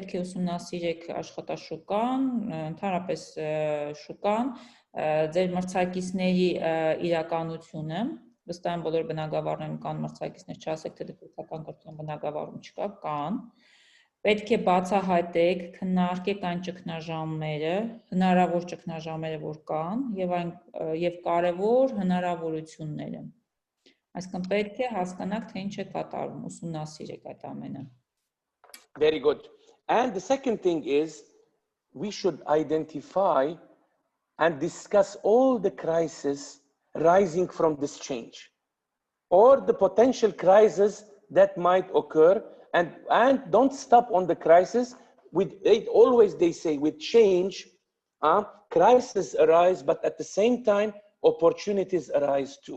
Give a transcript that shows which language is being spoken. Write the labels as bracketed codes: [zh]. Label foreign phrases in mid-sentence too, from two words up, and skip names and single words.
[hy] է ուսումնասիրեք աշխատաշուկան, ընդհանրապես շուկան, ձեր մրցակիցների իրականությունը, վստահ եմ բոլոր բնագավառներում կան մրցակիցներ, չասեք, թե դեպքական կրթության բնագավառում չկա, կան։ Պետք է բացահայտեք, քննարկեք այն ճգնաժամերը, հնարավոր ճգնաժամերը, որ կան, եւ կարևոր հնարավորությունները։ Այսինքն պետք է հասկանաք, թե ինչ է կատարվում, ուսումնասիրեք այդ ամենը։ [en] Very good. And the second thing is we should identify and discuss all the crises rising from this change or the potential crises that might occur. And don't stop on the crisis. Always they say with change, crises arise, but at the same time, opportunities arise too.